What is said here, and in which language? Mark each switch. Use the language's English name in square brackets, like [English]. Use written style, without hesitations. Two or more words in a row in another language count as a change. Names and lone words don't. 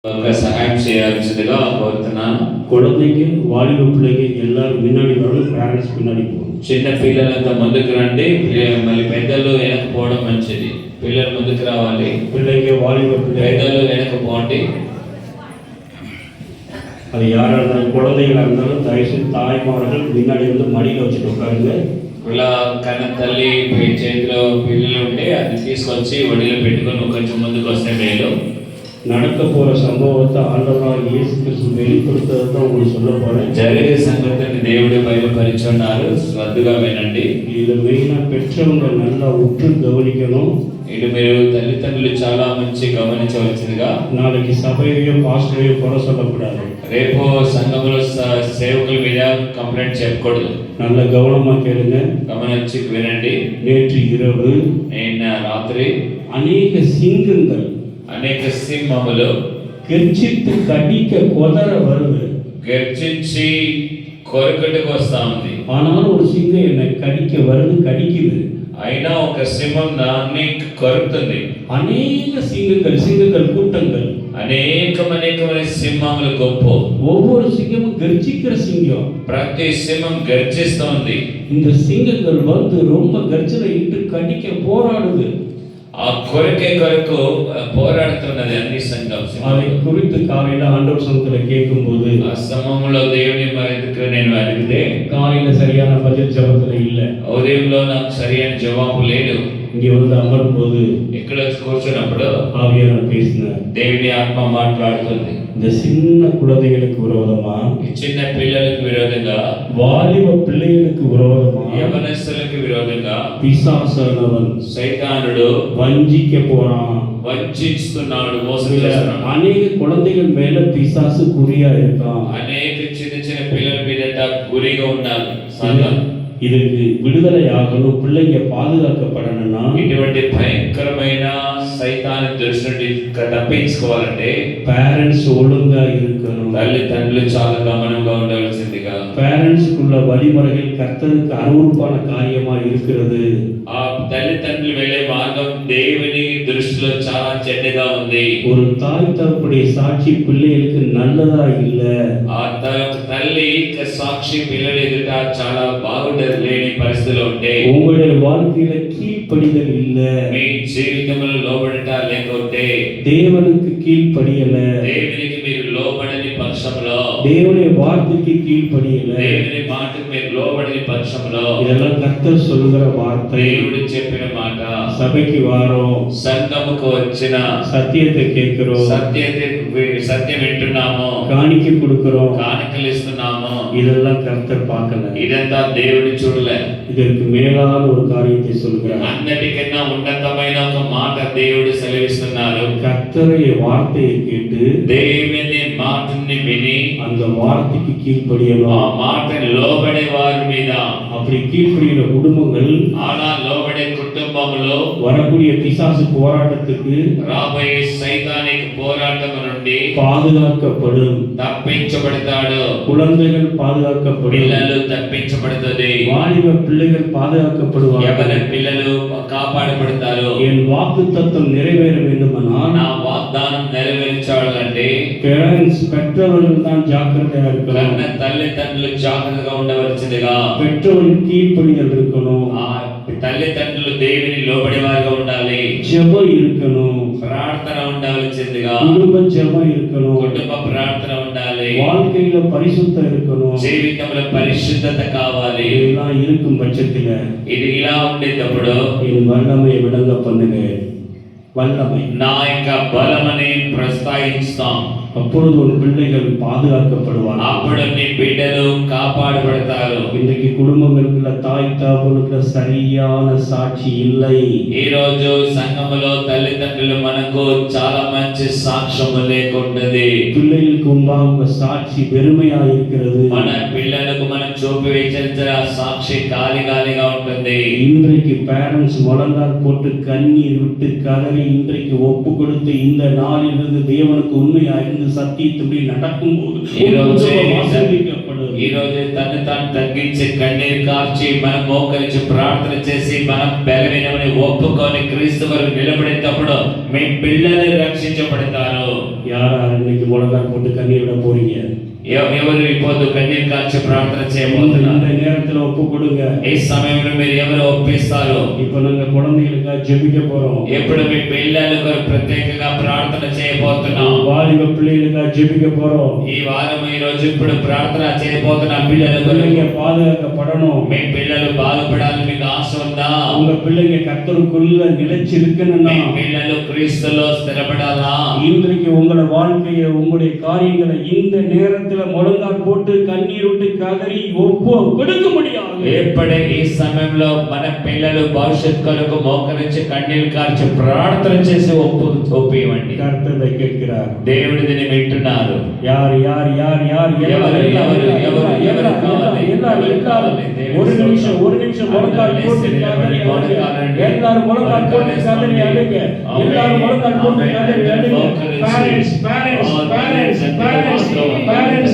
[Tamil] சகாயம் செய்யாதுగా [Telugu] కోరుతున్నాను. [Tamil] குழந்தைக்கு வாலிப பிள்ளைக்கு எல்லாரும் முன்னாடி வரணும், பேரண்ட்ஸ் பின்னாடி போகணும். [Telugu] చిన్న పిల్లలంతా ముందుకు రండి, మళ్ళీ పెద్దలు వెనక పోవడం మంచిది. పిల్లలు ముందుకు రావాలి, [Tamil] பிள்ளைங்க வாலிப பிள்ளை [Telugu] పెద్దలు వెనక పోండి. [Tamil] அது யாராக இருந்தாலும் குழந்தைகளாக இருந்தாலும் தயவுசெய்து தாய்மார்கள் முன்னாடி வந்து மடியில் வச்சுட்டு உட்காருங்க. [Telugu] ఇలా కన్న తల్లి చేతిలో పిల్లలు ఉంటే అది తీసుకొచ్చి ఒడిలో పెట్టుకొని కొంచెం ముందుకు వస్తే మేలు. [Tamil] நடக்க போற சம்பவத்தை ஆண்டவராக இயேசு கிறிஸ்து வெளிப்படுத்துறது தான் உங்களுக்கு சொல்ல போறேன். [Telugu] జరిగే సంగతిని దేవుడు బయలుపరిచున్నారు, శ్రద్ధగా వినండి. [Tamil] இது மெயினா பெற்றவங்க நல்லா உற்று கவனிக்கணும். [Telugu] ఇది మీరు తల్లిదండ్రులు చాలా మంచి గమనించవలసిందిగా. [Tamil] நாளைக்கு சபையையோ பாஸ்டரையோ குறை சொல்லக்கூடாது. [Telugu] రేపు సంఘంలో సేవకుల మీద కంప్లైంట్ చెప్పకూడదు. [Tamil] நல்ல கவனமா கேளுங்க, [Telugu] గమనించి వినండి. [Tamil] நேற்று இரவு [Telugu] నిన్న రాత్రి [Tamil] அநேக சிங்கங்கள் [Telugu] అనేక సింహములు [Tamil] கர்ஜித்து கடிக்க குதற வருது. [Telugu] గర్జించి కొరకట్టుకు వస్తా ఉంది. [Tamil] ஆனால் ஒரு சிங்கம் என்னை கடிக்க வருது, கடிக்குது. [Telugu] అయినా ఒక సింహం దాన్ని కొరుకుతుంది. [Tamil] அநேக சிங்கங்கள் கூட்டங்கள், [Telugu] అనేకమైన సింహముల గుంపు. [Tamil] ஒவ்வொரு சிங்கமும் கர்ஜிக்கிற சிங்கம். [Telugu] ప్రతి సింహం గర్జిస్తోంది. [Tamil] இந்த சிங்கங்கள் வந்து ரொம்ப கர்ஜனை இட்டு கடிக்க போராடுது. [Telugu] ఆ కొరకు పోరాడుతున్నది అన్ని సంఘం. [Tamil] அதை குறித்து காலையில ஆண்டவர் சமூகத்துல கேட்கும்போது [Telugu] ఆ సమయంలో దేవుని మరింతకు నేను అడిగితే [Tamil] காலையில சரியான பதில் ஜபத்துல இல்ல. [Telugu] ఉదయంలో నాకు సరైన జవాబు లేదు. [Tamil] இங்க வந்து அமரும் போது [Telugu] ఇక్కడ కూర్చున్నప్పుడు [Tamil] ஆவியானவர் பேசினார். [Telugu] దేవుని ఆత్మ మాట్లాడుతుంది. [Tamil] இந்த சின்ன குழந்தைகளுக்கு விரோதமா, [Telugu] ఈ చిన్న పిల్లలకు విరోధంగా, [Tamil] வாலிப பிள்ளைகளுக்கு விரோதமா, [Telugu] యవనస్తులకు విరోధంగా [Tamil] பிசாசானவன் [Telugu] సైతానుడు [Tamil] வஞ்சிக்க போறான், [Telugu] వంచిస్తున్నాడు, మోసం చేస్తున్నాడు. [Tamil] அநேக குழந்தைகள் மேல பிசாசு குறியா இருக்கான். [Telugu] అనేక చిన్న చిన్న పిల్లల మీద గురిగా ఉన్నారు సంఘం. [Tamil] இதுக்கு விடுதலை ஆகணும், பிள்ளைங்க பாதுகாக்கப்படணும்னா [Telugu] ఇటువంటి భయంకరమైన సైతాను దృష్టి నుండి తప్పించుకోవాలంటే [Tamil] పేరెంట్స్ ஒழுங்கா இருக்கணும். [Telugu] తల్లిదండ్రులు చాలా గమనంగా ఉండవలసిందిగా. [Tamil] పేరెంట్స్కుள்ள வழிமுறைகள் கர்த்தருக்கு அருவருப்பான காரியமா இருக்கிறது. [Telugu] ఆ తల్లిదండ్రులు వెళ్ళే మార్గం దేవుని దృష్టిలో చాలా చెడ్డగా ఉంది. [Tamil] ஒரு தாய் தகப்பனுடைய சாட்சி பிள்ளைகளுக்கு நல்லதா இல்ல. [Telugu] ఆ తల్లి సాక్షి పిల్లల ఎదుట చాలా బాగుండలేని పరిస్థితిలో ఉంటే, [Tamil] உங்களுடைய வாழ்க்கையில கீழ்ப்படிதல் இல்ல, [Telugu] మీ జీవితంలో లోబడట లేకుంటే, [Tamil] தேவனுக்கு கீழ்ப்படியல, [Telugu] దేవునికి మీరు లోబడని పక్షంలో, [Tamil] தேவனுடைய வார்த்தைக்கு கீழ்ப்படியல, [Telugu] దేవుని మాటకు మీరు లోబడని పక్షంలో, [Tamil] இதெல்லாம் கர்த்தர் சொல்லுகிற வார்த்தை. [Telugu] దేవుడు చెప్పిన మాట, [Tamil] சபைக்கு வாரோம், [Telugu] సంఘముకు వచ్చిన [Tamil] சத்தியத்தை கேட்கிறோம், [Telugu] సత్యం వింటున్నాము, [Tamil] காணிக்க கொடுக்கிறோம், [Telugu] కానుకలు ఇస్తున్నాము, [Tamil] இதெல்லாம் கர்த்தர் பார்க்கல. [Telugu] ఇదంతా దేవుడు చూడలే. [Tamil] இதற்கு மேலான ஒரு காரியத்தை சொல்கிறார். [Telugu] అన్నిటికన్నా ఉన్నతమైన ఒక మాట దేవుడు సెలవిస్తున్నారు. [Tamil] கர்த்தருடைய வார்த்தையை கேட்டு [Telugu] దేవుని మాటని విని [Tamil] அந்த வார்த்தைக்கு கீழ்ப்படியணும். [Telugu] ఆ మాటని లోబడే వారి మీద, [Tamil] அப்படி கீழ்ப்படிகிற குடும்பங்கள் [Telugu] అలా లోబడే కుటుంబంలో [Tamil] வரக்கூடிய பிசாசு போராட்டத்துக்கு [Telugu] రాబోయే సైతానిక పోరాటం నుండి [Tamil] பாதுகாக்கப்படும். [Telugu] తప్పించబడతాడు. [Tamil] குழந்தைகள் பாதுகாக்கப்படும், [Telugu] పిల్లలు తప్పించబడుతుంది, [Tamil] வாலிப பிள்ளைகள் பாதுகாக்கப்படுவார்கள். [Telugu] యవన పిల్లలు కాపాడబడతారు. [Tamil] என் வாக்குத்தத்தம் நிறைவேற வேண்டுமானால் [Telugu] నా వాగ్దానం నెరవేర్చాలంటే [Tamil] பேரண்ட்ஸ் பெற்றவர்கள் தான் ஜாக்கிரதையா இருக்கணும். [Telugu] కన్న తల్లిదండ్రులు జాగ్రత్తగా ఉండవలసిందిగా. [Tamil] பெற்றவர்கள் கீழ்ப்படிதல் இருக்கணும், [Telugu] ఆ తల్లిదండ్రులు దేవుని లోబడేవారుగా ఉండాలి, [Tamil] ஜெபம் இருக்கணும், [Telugu] ప్రార్థన ఉండవలసిందిగా, [Tamil] குடும்ப ஜெபம் இருக்கணும், [Telugu] కుటుంబ ప్రార్థన ఉండాలి, [Tamil] வாழ்க்கையில பரிசுத்தம் இருக்கணும். [Telugu] జీవితంలో పరిశుద్ధత కావాలి. [Tamil] இதெல்லாம் இருக்கும் பட்சத்துல [Telugu] ఇది ఇలా ఉండేటప్పుడు [Tamil] என் வல்லமை விளங்க பண்ணுங்க. வல்லமை, [Telugu] నా యొక్క బలమని ప్రస్తావిస్తాం. [Tamil] அப்பொழுது ஒரு பிள்ளைகள் பாதுகாக்கப்படுவாங்க. [Telugu] అప్పుడు నీ బిడ్డలు కాపాడబడతారు. [Tamil] இன்றைக்கு குடும்பங்களுக்குள்ள தாய் தகப்பனுக்குள்ள சரியான சாட்சி இல்லை. [Telugu] ఈ రోజు సంఘములో తల్లిదండ్రులు మనకు చాలా మంచి సాక్ష్యము లేకుంటది. [Tamil] பிள்ளைகளுக்கு முன்பாக உங்க சாட்சி வெறுமையா இருக்கிறது. [Telugu] మన పిల్లలకు మనం చూపించాల్సిన సాక్షి గాలిగా ఉంటుంది. [Tamil] இன்றைக்கு பேரண்ட்ஸ் முழங்கால் போட்டு கண்ணீர் விட்டு கதறி இன்றைக்கு ஒப்பு கொடுத்து இந்த நாளிலிருந்து தேவனுக்கு உண்மையா இருந்து சத்தியத்துப்படி நடக்கும்போது ஆசீர்வதிக்கப்படும். [Telugu] ఈ రోజు తను తాను తగ్గించి కన్నీరు కార్చి మనం మోకరించి ప్రార్థన చేసి మనం బలహీనమని ఒప్పుకొని క్రీస్తు వరకు నిలబడేటప్పుడు మీ పిల్లలు రక్షించబడతారు. [Tamil] யார் இன்னைக்கு முழங்கால் போட்டு கண்ணீர் விட போறீங்க? [Telugu] ఎవరు ఇప్పుడు కన్నీరు కార్చి ప్రార్థన చేయబోతున్నారు? [Tamil] இந்த நேரத்துல ஒப்பு கொடுங்க. [Telugu] ఈ సమయంలో మీరు ఎవరు ఒప్పిస్తారు? [Tamil] இப்ப நாங்க குழந்தைகளுக்காக ஜெபிக்க போறோம். [Telugu] ఎప్పుడు మీ పిల్లలకు ప్రత్యేకంగా ప్రార్థన చేయబోతున్నాం. [Tamil] வாலிப பிள்ளைகளுக்காக ஜெபிக்க போறோம். [Telugu] ఈ వారం ఈ రోజు ఇప్పుడు ప్రార్థన చేయబోతున్న పిల్లలకు [Tamil] பிள்ளைங்க பாதுகாக்கப்படணும். [Telugu] మీ పిల్లలు బాగుపడాలని మీకు ఆశ ఉందా? [Tamil] உங்க பிள்ளைங்க கர்த்தருக்குள்ள நிலைச்சு இருக்கணும்னா [Telugu] మీ పిల్లలు క్రీస్తులో స్థిరపడాలా? [Tamil] இன்றைக்கு உங்களோட வாழ்க்கையை உங்களுடைய காரியங்களை இந்த நேரத்துல முழங்கால் போட்டு கண்ணீர் விட்டு கதறி ஒப்பு கொடுக்க முடியாது. [Telugu] ఎప్పుడే ఈ సమయంలో మన పిల్లలు భవిష్యత్ కొరకు మోకరించి కన్నీరు కార్చి ప్రార్థన చేసి ఒప్పివ్వండి. [Tamil] கர்த்தரை கேட்கிறார். [Telugu] దేవుడు దీన్ని వింటున్నారు. [Tamil] யார் யார் யார் யார் ஒரு நிமிஷம் முழங்கால் போட்டு கதறி எல்லாரும் முழங்கால் போட்டு கதறி அழுங்க. எல்லாரும் முழங்கால் போட்டு கதறி அழுங்க. பேரண்ட்ஸ் பேரண்ட்ஸ் பேரண்ட்ஸ் பேரண்ட்ஸ் பேரண்ட்ஸ்